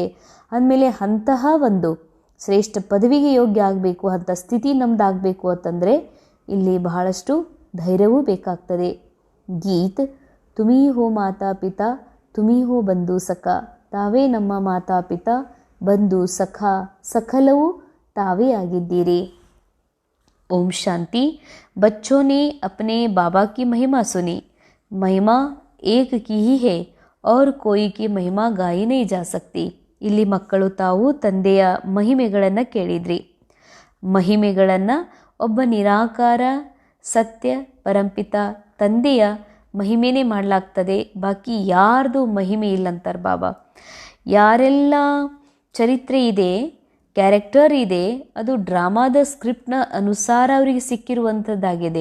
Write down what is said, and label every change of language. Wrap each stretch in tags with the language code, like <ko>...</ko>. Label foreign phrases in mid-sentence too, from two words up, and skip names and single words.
<kn>ಅಂದಮೇಲೆ ಅಂತಹ ಒಂದು ಶ್ರೇಷ್ಠ ಪದವಿಗೆ ಯೋಗ್ಯ ಆಗಬೇಕು, ಅಂಥ ಸ್ಥಿತಿ ನಮ್ಮದಾಗಬೇಕು ಅಂತಂದರೆ ಇಲ್ಲಿ ಬಹಳಷ್ಟು ಧೈರ್ಯವೂ ಬೇಕಾಗ್ತದೆ.</kn> <hi>गीत तुम्हीं हो माता पिता तुम्हीं हो बंधु सखा,</hi> <kn>ತಾವೇ ನಮ್ಮ ಮಾತಾ ಪಿತಾ ಬಂಧು ಸಖ, ಸಕಲವೂ ತಾವೇ ಆಗಿದ್ದೀರಿ.</kn> <hi>ओम शांति। बच्चों ने अपने बाबा की महिमा सुनी। महिमा एक की ही है और कोई की महिमा गाई नहीं जा सकती।</hi> <kn>ಇಲ್ಲಿ ಮಕ್ಕಳು ತಾವು ತಂದೆಯ ಮಹಿಮೆಗಳನ್ನು ಕೇಳಿದ್ರಿ. ಮಹಿಮೆಗಳನ್ನು ಒಬ್ಬ ನಿರಾಕಾರ ಸತ್ಯ ಪರಂಪಿತ ತಂದೆಯ ಮಹಿಮೆನೇ ಮಾಡಲಾಗ್ತದೆ, ಬಾಕಿ ಯಾರ್ದು ಮಹಿಮೆ ಇಲ್ಲಂತಾರೆ ಬಾಬಾ. ಯಾರೆಲ್ಲ ಚರಿತ್ರೆ ಇದೆ, ಕ್ಯಾರೆಕ್ಟರ್ ಇದೆ, ಅದು ಡ್ರಾಮಾದ ಸ್ಕ್ರಿಪ್ಟ್ನ ಅನುಸಾರ ಅವರಿಗೆ ಸಿಕ್ಕಿರುವಂಥದ್ದಾಗಿದೆ.</kn>